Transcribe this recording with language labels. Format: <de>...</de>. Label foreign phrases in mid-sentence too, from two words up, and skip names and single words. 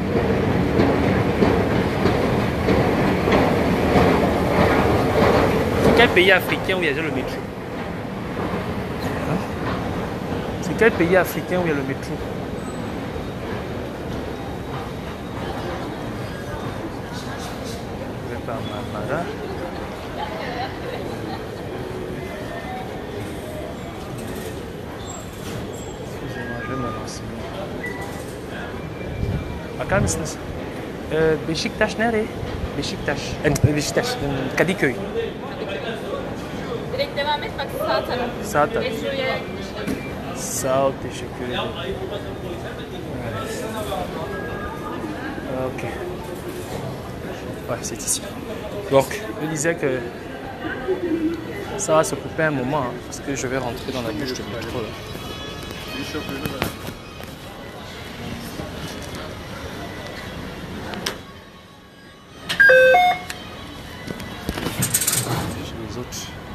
<fr>C'est quel pays africain où il y a déjà le métro? C'est quel pays africain où il y a le métro? Je vais par Mara.</fr> <tr>Bakar mısınız? Beşiktaş nere? Beşiktaş. Beşiktaş. Kadıköy. Direkt devam et bak sağ taraf. Sağ taraf. Metroya Sağ ol, teşekkür ederim. Evet.</tr> <fr>Ok. Ouais, c'est ici. Donc, je disais que ça va se couper un moment hein, parce que je vais rentrer dans la bouche de métro. Les autres.</fr>